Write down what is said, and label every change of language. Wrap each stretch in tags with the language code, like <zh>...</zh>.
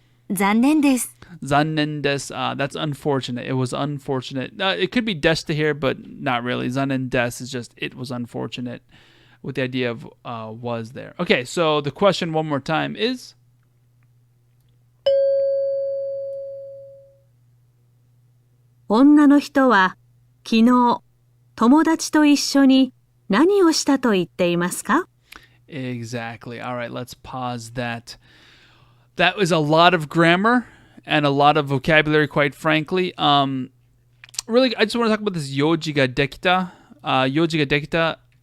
<ja>残念です。 Zannen des,</ja> <en>that's unfortunate. It was unfortunate. It could be deshta here, but not really.</en> <ja>Zannen des</ja> <en>is just, it was unfortunate, with the idea of was there. Okay, so the question one more time is?</en> <ja>女の人は昨日友達と一緒に何をしたと言っていますか？</ja> <en>Exactly. All right, let's pause that. That was a lot of grammar and a lot of vocabulary, quite frankly. Really, I just want to talk about this</en> <ja>yoji ga dekita. Yoji ga dekita.</ja>